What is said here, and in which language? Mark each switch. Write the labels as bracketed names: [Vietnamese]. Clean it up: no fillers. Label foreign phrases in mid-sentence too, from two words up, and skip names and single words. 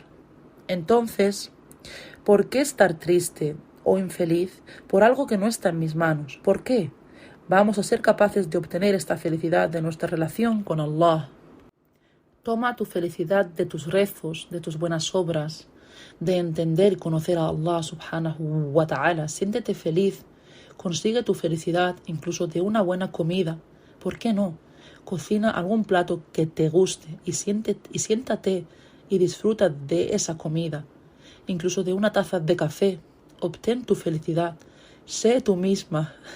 [Spanish] Entonces, ¿por qué estar triste o infeliz por algo que no está en mis manos? ¿Por qué? Vamos a ser capaces de obtener esta felicidad de nuestra relación con Allah. Toma tu felicidad de tus rezos, de tus buenas obras, de entender y conocer a Allah [Arabic] سبحانه وتعالى. [Spanish] Siéntete feliz, consigue tu felicidad incluso de una buena comida. ¿Por qué no? Cocina algún plato que te guste y siéntate y disfruta de esa comida. Incluso de una taza de café. Obtén tu felicidad. Sé tú misma.